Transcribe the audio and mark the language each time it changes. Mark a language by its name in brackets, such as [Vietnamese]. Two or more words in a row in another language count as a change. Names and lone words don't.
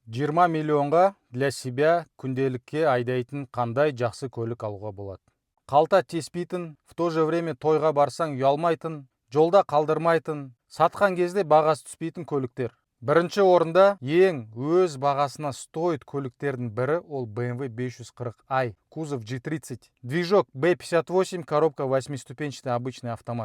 [Kazakh] 20 миллионға [Russian] для себя [Kazakh] күнделікке айдайтын қандай жақсы көлік алуға болады. Қалта теспейтін, [Russian] в то же время [Kazakh] тойға барсаң ұялмайтын, жолда қалдырмайтын, сатқан кезде бағасы түспейтін көліктер. Бірінші орында ең өз бағасына стоит көліктердің бірі ол BMW 540i, кузов G30. [Russian] Движок B58, коробка 8-ступенчатый обычный автомат.